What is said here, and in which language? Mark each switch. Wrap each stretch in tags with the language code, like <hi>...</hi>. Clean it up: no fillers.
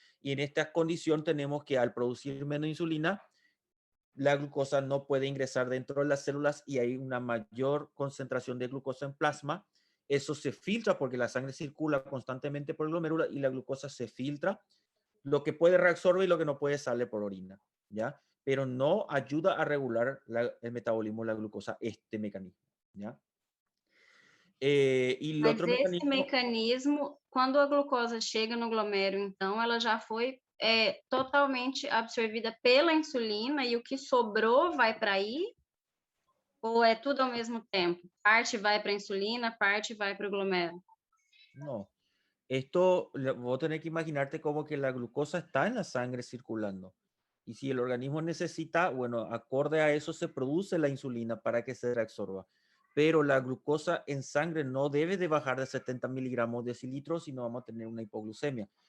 <es>Y en esta condición tenemos que al producir menos insulina, la glucosa no puede ingresar dentro de las células y hay una mayor concentración de glucosa en plasma. Eso se filtra porque la sangre circula constantemente por el glomérulo y la glucosa se filtra. Lo que puede reabsorber y lo que no puede sale por orina, ¿ya? Pero no ayuda a regular el metabolismo de la glucosa, este mecanismo, ¿ya?</es> <pt>E o Mas outro esse mecanismo... mecanismo, quando a glucosa chega no glomérulo, então, ela já foi totalmente absorvida pela insulina e o que sobrou vai para aí? Ou é tudo ao mesmo tempo? Parte vai para a insulina, parte vai para o glomérulo?</pt> <es>No. Esto, vos tenés que imaginarte como que la glucosa está en la sangre circulando. Y si el organismo necesita, bueno, acorde a eso se produce la insulina para que se reabsorba. Pero la glucosa en sangre no debe de bajar de 70 miligramos de decilitros, si no vamos a tener una hipoglucemia.</es>